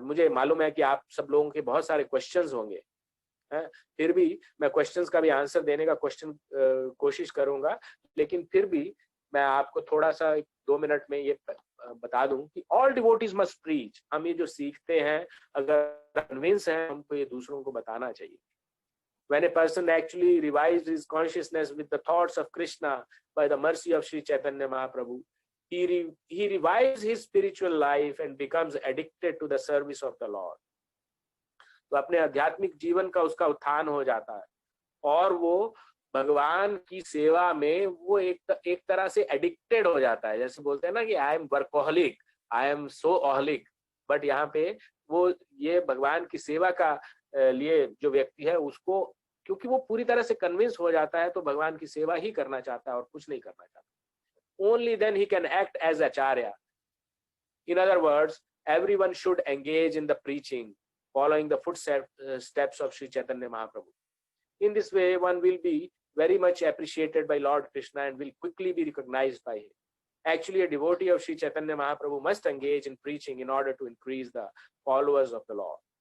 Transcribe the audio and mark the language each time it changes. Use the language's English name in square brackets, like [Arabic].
[Hindi] मुझे मालूम है कि आप सब लोगों के बहुत सारे क्वेश्चंस होंगे, फिर भी मैं क्वेश्चंस का भी आंसर देने का कोशिश करूंगा, लेकिन फिर भी मैं आपको थोड़ा सा 2 मिनट में ये बता दूं कि [English] All devotees must preach. [Hindi] हम ये जो सीखते हैं अगर कन्विंस हैं, हमको ये दूसरों को बताना चाहिए। [English] When a person actually revives his consciousness with the thoughts of Krishna by the mercy of Sri Chaitanya Mahaprabhu, he revives his spiritual life and becomes addicted to the service of the Lord. [Hindi] तो अपने आध्यात्मिक जीवन का उसका उत्थान हो जाता है और वो भगवान की सेवा में वो एक तरह से एडिक्टेड हो जाता है। जैसे बोलते हैं ना कि [English] I am workaholic, I am so aholic, [Hindi] but यहाँ पे वो ये भगवान की सेवा का लिए जो व्यक्ति है उसको, क्योंकि वो पूरी तरह से कन्विंस हो जाता है तो भगवान की सेवा ही करना चाहता है और कुछ नहीं करना चाहता। [English] Only then he can act as acharya. In other words, everyone should engage in the preaching, following the footsteps of Sri Chaitanya Mahaprabhu. In this way, one will be very much appreciated by Lord Krishna and will quickly be recognized by him. Actually, a devotee of Sri Chaitanya Mahaprabhu must engage in preaching in order to increase the followers of the Lord.